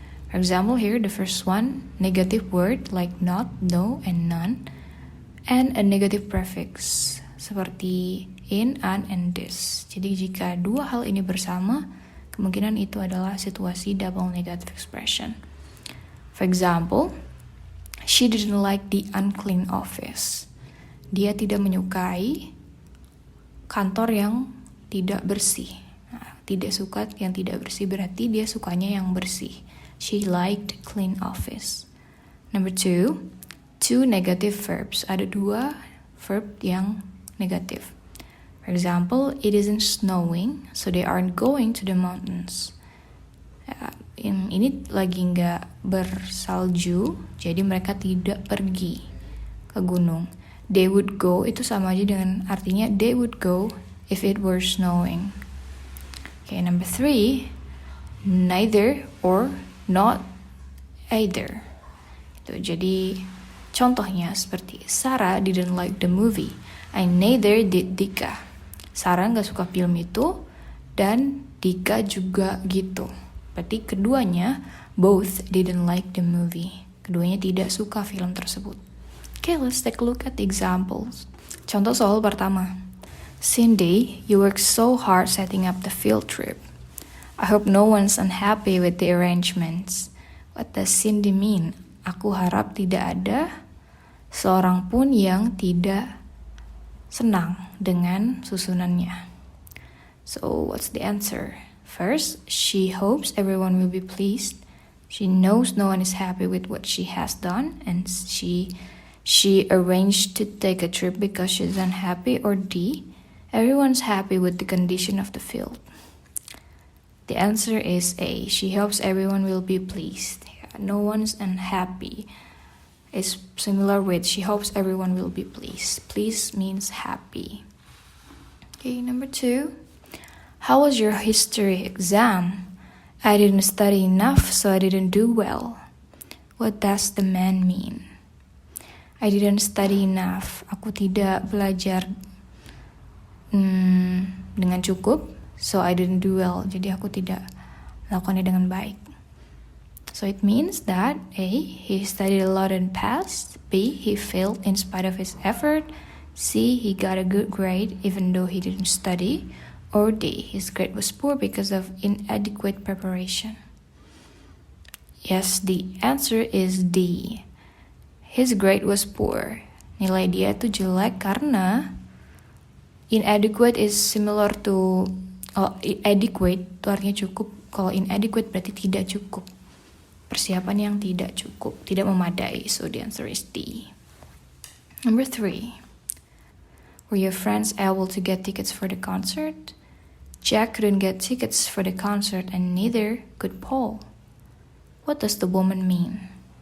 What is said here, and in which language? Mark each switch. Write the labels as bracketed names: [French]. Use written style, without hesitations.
[English] For example here, the first one, negative word like not, no, and none, and a negative prefix seperti in, an, and this. [Indonesian] Jadi jika 2 hal ini bersama, kemungkinan itu adalah situasi double negative expression. [English] For example, she didn't like the unclean office. [Indonesian] Dia tidak menyukai kantor yang tidak bersih. Nah, tidak suka yang tidak bersih berarti dia sukanya yang bersih. [English] She liked clean office. Number 2, 2 negative verbs. [Indonesian] Ada 2 verb yang negatif. [English] For example, it isn't snowing, so they aren't going to the mountains. [Indonesian] Ini lagi nggak bersalju, jadi mereka tidak pergi ke gunung. [English] they would go [Indonesian] itu sama aja dengan artinya [English] they would go if it were snowing. Okay, number 3, neither or not either. [Indonesian] Jadi contohnya seperti [English] Sarah didn't like the movie, and neither did Dika. [Indonesian] Sarah nggak suka film itu dan Dika juga gitu. Berarti keduanya [English] both didn't like the movie. [Indonesian] Keduanya tidak suka film tersebut. [English] Okay, let's take a look at the examples. [Indonesian] Contoh soal pertama. [English] Cindy, you worked so hard setting up the field trip. I hope no one's unhappy with the arrangements. What does Cindy mean? [Indonesian] Aku harap tidak ada seorang pun yang tidak senang dengan susunannya. [English] So, what's the answer? First, she hopes everyone will be pleased. She knows no one is happy with what she has done, and she arranged to take a trip because she's unhappy. Or D, everyone's happy with the condition of the field. The answer is A, she hopes everyone will be pleased. No one's unhappy. It's similar with she hopes everyone will be pleased. Pleased means happy. Okay, number 2. How was your history exam? I didn't study enough, so I didn't do well. What does the man mean? I didn't study enough. [Indonesian] Aku tidak belajar dengan cukup, [English] so I didn't do well. [Indonesian] Jadi aku tidak melakukannya dengan baik. [English] So it means that A, he studied a lot and passed. B, he failed in spite of his effort. C, he got a good grade even though he didn't study. Or D, his grade was poor because of inadequate preparation. Yes, the answer is D. His grade was poor. [Indonesian] Nilai dia itu jelek karena [English] inadequate is similar to adequate [Indonesian] itu artinya cukup. Kalau inadequate berarti tidak cukup. Persiapan yang tidak cukup, tidak memadai. [English] So the answer is D. Number 3. Were your friends able to get tickets for the concert? Jack couldn't get tickets for the concert and neither could Paul. What does the woman mean?